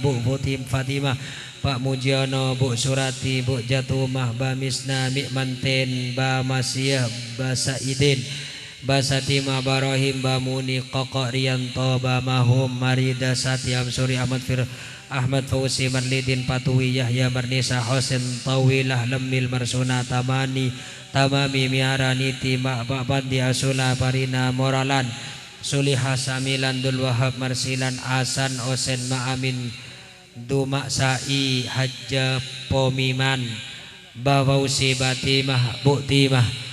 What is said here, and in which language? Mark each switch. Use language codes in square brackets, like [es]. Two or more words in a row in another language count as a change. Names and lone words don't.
[id] Bu Fatimah Pak Mujiono Bu Surati Bu Jatumah Ba Misna Mikmanten Ba Masiyah Ba Saidin Ba Satimah Barahim Ba Muni Kokok Rianto Ba Mahum Marida Satyam Suri Ahmad Fauzi Marlidin Patuwi Yahya Marnisa Hosen Tawilah Lemil Marsuna Tamami Miara Niti Mak Bandi Asula Parina Moralan Suliha Samilan Dul Wahab Marsilan Asan Osen Ma'amin Dumak Sa'i Hajja Pomiman Bawausi Batimah Buktimah